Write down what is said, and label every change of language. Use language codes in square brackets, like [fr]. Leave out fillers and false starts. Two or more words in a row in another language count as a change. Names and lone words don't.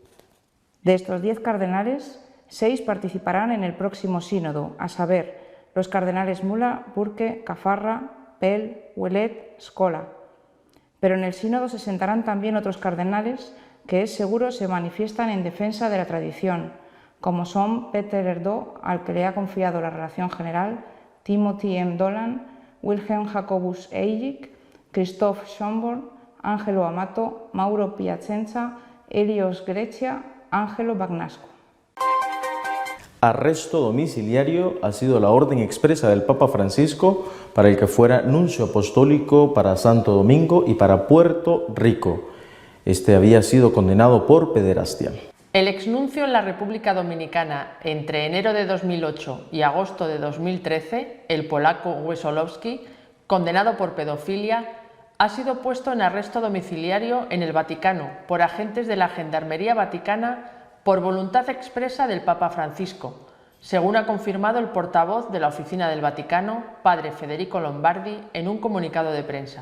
[es] De estos 10 cardenales, 6 participarán en el próximo sínodo, a saber, los cardenales Müller, Burke, Caffarra, Pell, Ouellet, Scola. Pero en el sínodo se sentarán también otros cardenales que es seguro se manifiestan en defensa de la tradición, como son Peter Erdo, al que le ha confiado la relación general, Timothy M. Dolan, Wilhelm Jacobus Eilig, Christoph Schönborn, Angelo Amato, Mauro Piacenza, Helios Grecia, Angelo Bagnasco. Arresto domiciliario ha sido la orden expresa del Papa Francisco para el que fuera nuncio apostólico para Santo Domingo y para Puerto Rico. Este había sido condenado por pederastia. El exnuncio en la República Dominicana entre enero de 2008 y agosto de 2013, el polaco Wesolowski, condenado por pedofilia, ha sido puesto en arresto domiciliario en el Vaticano por agentes de la Gendarmería Vaticana por voluntad expresa del Papa Francisco, según ha confirmado el portavoz de la Oficina del Vaticano, padre Federico Lombardi, en un comunicado de prensa.